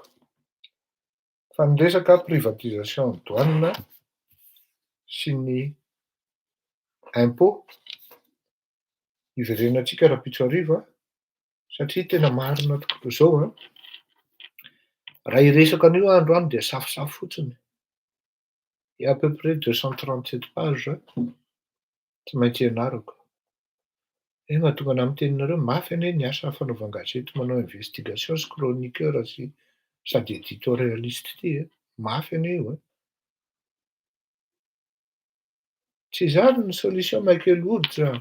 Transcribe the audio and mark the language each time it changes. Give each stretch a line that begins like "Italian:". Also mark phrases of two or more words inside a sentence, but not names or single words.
Malagasy: Fa ny resaka
French: privatisation douane
Malagasy: sy ny impôt iverenantsika rapitso-arivo satria tena marina tokoa zao raha hiresaka an'io androany dia safosafo fotsiny.
French: Il y a à peu près 237 pages
Malagasy: tsy maintsy ianarako. Mahatonga anahy miteninareo mafy anie ny asa fanaovan-gazety, manao investigation sy chroniqueur sy sady éditorialiste ty mafy anie io Tsy zany ny solution Michael Wood zany.